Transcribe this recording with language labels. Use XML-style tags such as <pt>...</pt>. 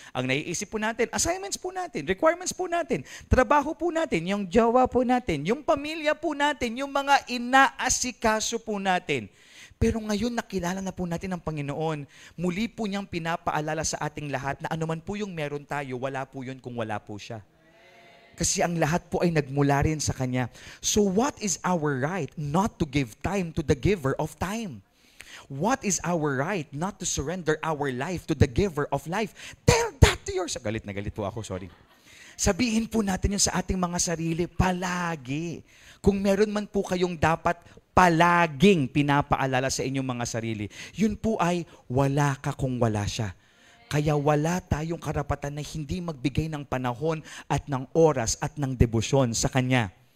<tl>Ang naiisip po natin, assignments po natin, requirements po natin, trabaho po natin, yung jowa po natin, yung pamilya po natin, yung mga inaasikaso po natin. Pero ngayon nakilala na po natin ang Panginoon. Muli po niyang pinapaalala sa ating lahat na anuman po yung meron tayo, wala po yun kung wala po siya. Kasi ang lahat po ay nagmula rin sa Kanya.</tl> <en>So what is our right not to give time to the giver of time? What is our right not to surrender our life to the giver of life? Tell that to yourself.</en> <tl>Galit na galit po ako,</tl> <en>sorry.</en> <tl>Sabihin po natin yun sa ating mga sarili palagi. Kung meron man po kayong dapat palaging pinapaalala sa inyong mga sarili, yun po ay wala ka kung wala siya. Kaya wala tayong karapatan na hindi magbigay ng panahon at ng oras at ng debosyon sa Kanya.</tl>